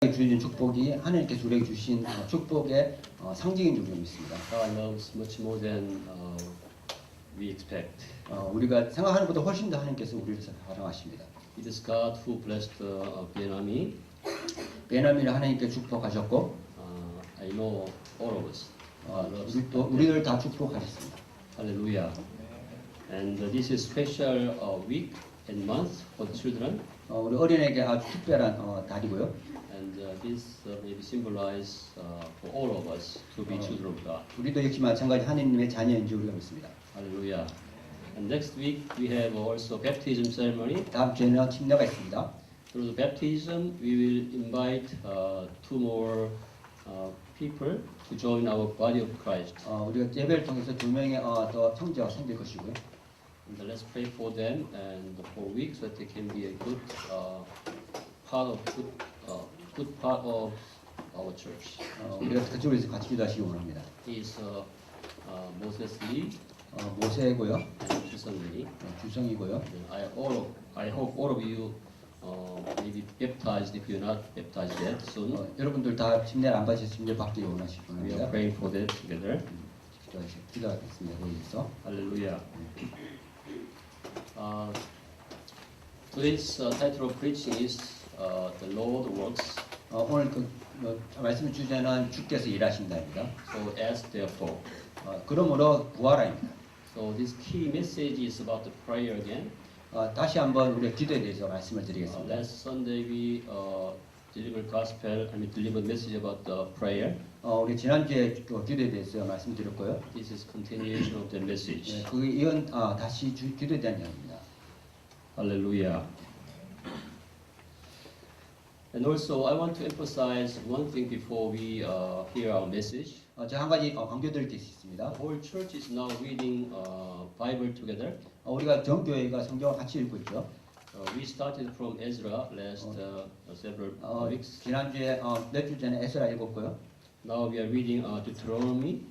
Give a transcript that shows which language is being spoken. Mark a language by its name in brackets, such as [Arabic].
[Korean] 주신 축복이 하나님께서 우리에게 주신 축복의 상징인 줄 믿습니다. [English] God loves much more than we expect. [Korean] 우리가 생각하는 것보다 훨씬 더 하나님께서 우리를 사랑하십니다. [English] It is God who blessed Vietnam. [Korean] 베냐민을 하나님께 축복하셨고, [English] I know all of us. [Korean] 우리를 다 축복하셨습니다. [English] Hallelujah. And this is special week and month for the children. [Korean] 우리 어린에게 아주 특별한 달이고요. [English] And this may be symbolized for all of us to be children of God. [Korean] 우리도 역시 마찬가지 하나님의 자녀인 줄 우리가 믿습니다. [English] Hallelujah. And next week we have also baptism ceremony. [Korean] 다음 주에는 침례가 있습니다. [English] Through the baptism, we will invite two more people to join our body of Christ. [Korean] 우리가 예배를 통해서 두 명의 더 형제가 생길 것이고요. [English] And let's pray for them and for weeks so that they can be a good part of our church. [Korean] 우리가 그쪽에서 같이 기도하시기 원합니다. [English] He is Moses Lee [Korean] 모세고요, [English] and Jason Lee. [Korean] 주성이고요. [English] And I hope all of you may be baptized if you're not baptized yet soon. [Korean] 여러분들 다 침례를 안 받으셔서 침례 받기 원하시기 [English] We are [Korean] 원합니다. [English] praying for that together. [Korean] 기도하겠습니다. 여기서. [English] Hallelujah. Today's title of preaching is The Lord Works. [Korean] 오늘 말씀 주제는 주께서 일하신다입니다. [English] So ask therefore. [Korean] 그러므로 구하라입니다. [English] So this key message is about the prayer again. [Korean] 다시 한번 우리의 기도에 대해서 말씀을 드리겠습니다. [English] Last Sunday we delivered message about the prayer. [Korean] 우리 지난주에 기도에 대해서 말씀드렸고요. [English] This is continuation of that message. [Korean] 그 이은 다시 기도에 대한 이야기입니다. [English] Hallelujah. And also I want to emphasize one thing before we hear our message. [Korean] 제가 한 가지 강조드릴 게 있습니다. [English] The whole church is now reading Bible together. [Korean] 우리가 전교회가 성경을 같이 읽고 있죠. [English] We started from Ezra last several weeks. [Korean] 지난주에 몇 주 전에 에스라 읽었고요. [English] Now we are reading Deuteronomy.